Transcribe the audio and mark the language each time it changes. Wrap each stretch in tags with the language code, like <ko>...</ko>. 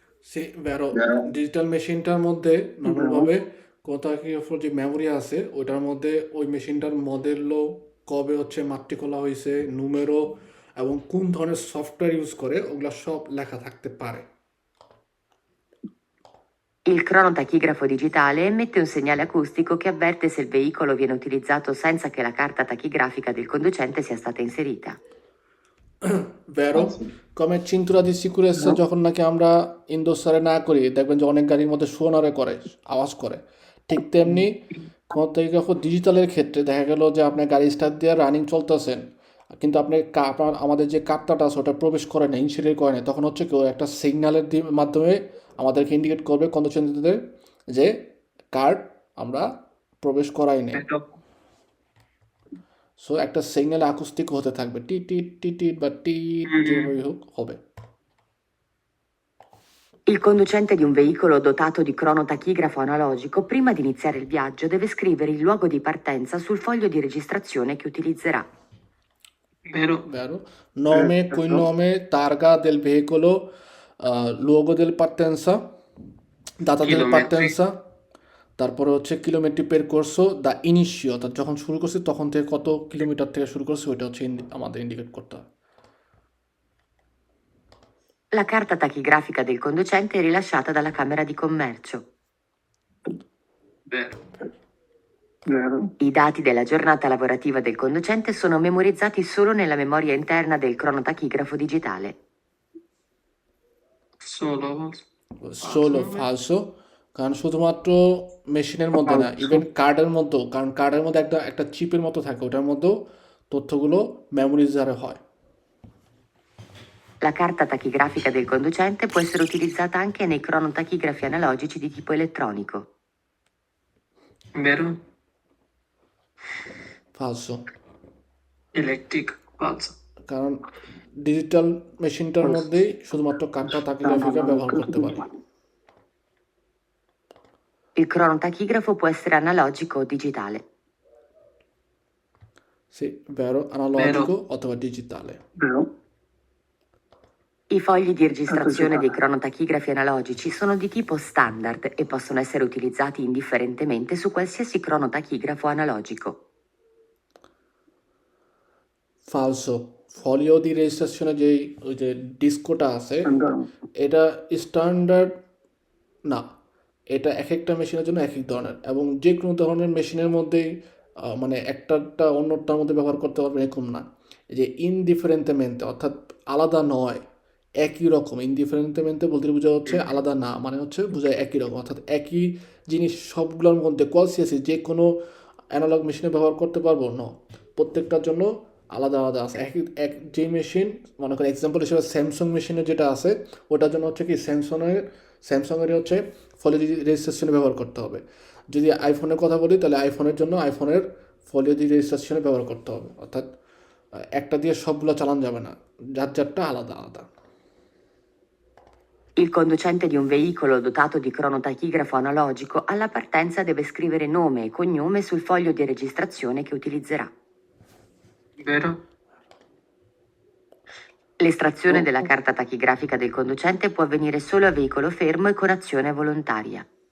<it>সে ভেরো Vero.</it> <bn>Digital মেশিনটার মধ্যে নর্মালভাবে ক্রোনোটাইগ্রাফের যে মেমোরি আছে ওইটার মধ্যে ওই মেশিনটার মডেলও কবে হচ্ছে মাতৃকলা হয়েছে নুমেরো এবং কোন ধরনের সফটওয়্যার ইউজ করে ওগুলো সব লেখা থাকতে পারে।</bn> <it>Il cronotachigrafo digitale emette un segnale acustico che avverte se il veicolo viene utilizzato senza che la carta tachigrafica del conducente sia stata inserita. ভেরো কমে চিন্তুরা দি সিকুরেসে</it> <bn>যখন নাকি আমরা ইন্দোসারে না করি দেখবেন যে অনেক গাড়ির মধ্যে সোনারে করে আওয়াজ করে, ঠিক তেমনি ক্রোনোটাইগ্রাফ ডিজিটালের ক্ষেত্রে দেখা গেল যে আপনার গাড়ি স্টার্ট দিয়ে রানিং চলতেছেন কিন্তু আপনি আপনার আমাদের যে কার্তাটা আছে ওটা প্রবেশ করে না ইনসিডেন্ট করে না, তখন হচ্ছে কেউ একটা সিগন্যালের মাধ্যমে আমাদেরকে ইন্ডিকেট করবে কন্ডিশনদের যে কার্ড আমরা প্রবেশ করাই নেই।</bn> <it>vero,</it> <bn>সো একটা সিগন্যাল আকুস্টিক হতে থাকবে টি টি টি টি বা টি যেভাবে হোক হবে।</bn> <it>Il conducente di un veicolo dotato di cronotachigrafo analogico, prima di iniziare il viaggio, deve scrivere il luogo di partenza sul foglio di registrazione che utilizzerà. vero, Vero? Nome, cognome, targa del veicolo, luogo del partenza, data del Chilometri. partenza,</it> <bn>তারপরে হচ্ছে kilometre পেরকোর্সো দা initio অর্থাৎ যখন শুরু করছি তখন থেকে কত kilometre থেকে শুরু করছি ওইটা হচ্ছে আমাদের ইন্ডিকেট করতে হবে।</bn> <it>La carta tachigrafica del conducente è rilasciata dalla Camera di Commercio. vero, vero, I dati della giornata lavorativa del conducente sono memorizzati solo nella memoria interna del cronotachigrafo digitale. solo, সোলো ফালসো,</it> <bn>কারণ শুধুমাত্র মেশিনের মধ্যে না even কার্ডের মধ্যেও, কারণ কার্ডের মধ্যে একটা একটা চিপের মতো থাকে ওটার মধ্যেও তথ্যগুলো মেমোরিজারে হয়।</bn> <it>La carta tachigrafica del conducente può essere utilizzata anche nei cronotachigrafi analogici di tipo elettronico. vero, ফালসো, electric, falso,</it> <bn>কারণ ডিজিটাল মেশিনটার মধ্যেই শুধুমাত্র কার্ডটা তাকিগ্রাফিকা ব্যবহার করতে পারে।</bn> <it>Il cronotachigrafo può essere analogico o digitale. Sì, vero, analogico অথবা digitale. vero, I fogli di registrazione dei cronotachigrafi analogici sono di tipo standard e possono essere utilizzati indifferentemente su qualsiasi cronotachigrafo analogico. Falso.</it> <bn>ফলিও দি রেজিস্ট্রেশনে যেই ওই যে ডিস্কোটা আছে</bn> <it>andiamo,</it> <bn>এটা standard না, এটা এক একটা মেশিনের জন্য এক এক ধরনের এবং যে কোনো ধরনের মেশিনের মধ্যেই মানে একটাটা অন্যটার মধ্যে ব্যবহার করতে পারবেন এরকম না। এই যে ইনডিফারেন্টেমেন্টে অর্থাৎ আলাদা নয় একই রকম, ইনডিফারেন্টেমেন্টে বলতে বোঝা হচ্ছে আলাদা না মানে হচ্ছে বোঝায় একই রকম, অর্থাৎ একই জিনিস সবগুলোর মধ্যে কোয়ালসিয়াসি যে কোনো অ্যানালগ মেশিনে ব্যবহার করতে পারবো না, প্রত্যেকটার জন্য আলাদা আলাদা আছে। এক যে মেশিন মনে করেন এক্সাম্পল হিসেবে স্যামসাং মেশিনের যেটা আছে ওটার জন্য হচ্ছে কি স্যামসাংয়ের হচ্ছে ফলিও রেজিস্ট্রেশনে ব্যবহার করতে হবে। যদি আইফোনের কথা বলি তাহলে আইফোনের জন্য আইফোনের ফলিও রেজিস্ট্রেশনে ব্যবহার করতে হবে, অর্থাৎ একটা দিয়ে সবগুলো চালানো যাবে না, যার যারটা আলাদা আলাদা।</bn> <it>Il conducente di un veicolo dotato di cronotachigrafo analogico alla partenza deve scrivere nome e cognome sul foglio di registrazione che utilizzerà. vero, L'estrazione della carta tachigrafica del conducente può avvenire solo a veicolo fermo e con azione volontaria.</it>